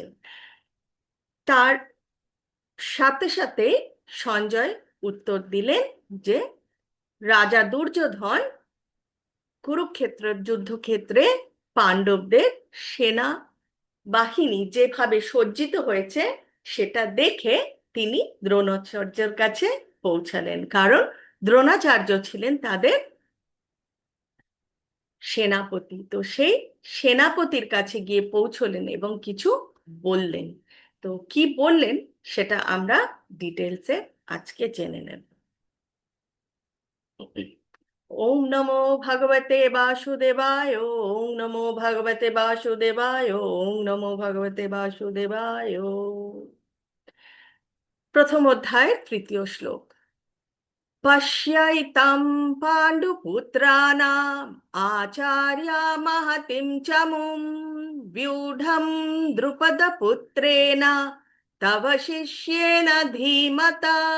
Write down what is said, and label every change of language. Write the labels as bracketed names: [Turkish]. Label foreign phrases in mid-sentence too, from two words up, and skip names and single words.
[Bangla] তার সাথে সাথে সঞ্জয় উত্তর দিলেন যে রাজা দুর্যোধন কুরুক্ষেত্রের যুদ্ধক্ষেত্রে পাণ্ডবদের সেনা বাহিনী যেভাবে সজ্জিত হয়েছে সেটা দেখে তিনি দ্রোণাচার্যের কাছে পৌঁছালেন, কারণ দ্রোণাচার্য ছিলেন তাদের সেনাপতি। তো সেই সেনাপতির কাছে গিয়ে পৌঁছলেন এবং কিছু বললেন। তো কি বললেন সেটা আমরা ডিটেলসে আজকে জেনে নেব। [Sanskrit] ওম নমো ভগবতে বাসুদেবায়, ওম নমো ভগবতে বাসুদেবায়, ওম নমো ভগবতে বাসুদেবায়। [Bangla] প্রথম অধ্যায়ের তৃতীয় শ্লোক। [Sanskrit] পশ্যৈতাম পাণ্ডুপুত্রাণাম আচার্য মহতিম চমুম ব্যূঢ়ম দ্রুপদপুত্রেণ তব শিষ্যেন ধীমতা।